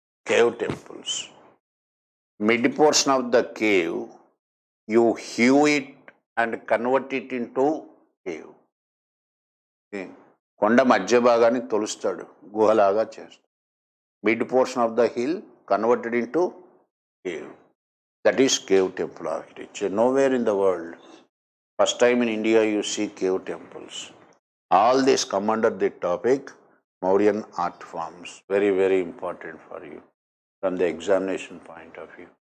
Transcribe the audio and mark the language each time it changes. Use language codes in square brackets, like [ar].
[en] Cave temples. Mid portion of the cave, you hew it and convert it into cave. [te] కొండ మధ్య భాగాన్ని తొలుస్తాడు, గుహలాగా చేస్తాడు. [en] Mid portion of the hill converted into cave. That is cave temple architecture. Nowhere in the world, first time in India you see cave temples. All this come under the topic Mauryan art forms. Very, very important for you from the examination point of view.